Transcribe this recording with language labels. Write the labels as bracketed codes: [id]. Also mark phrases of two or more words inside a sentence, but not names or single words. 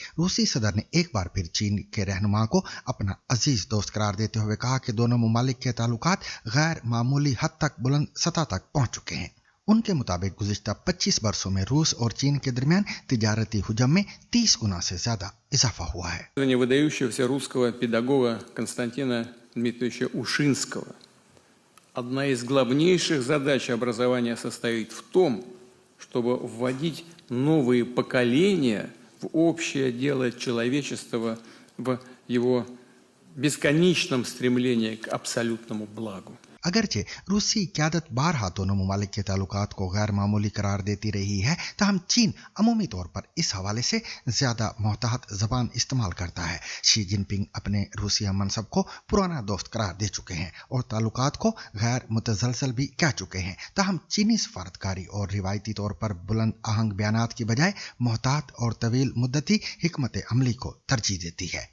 [ur] روسی صدر نے ایک بار پھر چین کے رہنما کو اپنا عزیز دوست قرار دیتے ہوئے کہا کہ دونوں ممالک کے تعلقات غیر معمولی حد تک بلند سطح تک پہنچ چکے ہیں۔ ان کے مطابق گزشتہ 25 برسوں میں روس اور چین کے درمیان تجارتی حجم میں 30 گنا سے زیادہ اضافہ ہوا ہے۔ [ru] Выдающегося русского педагога Константина Дмитриевича Ушинского. Одна из главнейших задач образования состоит в том, чтобы вводить новые поколения в общее дело человечества, в его бесконечном стремлении к абсолютному благу. [ur] اگرچہ روسی قیادت بارہا دونوں ممالک کے تعلقات کو غیر معمولی قرار دیتی رہی ہے، تاہم چین عمومی طور پر اس حوالے سے زیادہ محتاط زبان استعمال کرتا ہے۔ شی جن پنگ اپنے روسی ہم منصب کو پرانا دوست قرار دے چکے ہیں اور تعلقات کو غیر متزلزل بھی کہہ چکے ہیں، تاہم چینی سفارتکاری اور روایتی طور پر بلند آہنگ بیانات کی بجائے محتاط اور طویل مدتی حکمت عملی کو ترجیح دیتی ہے۔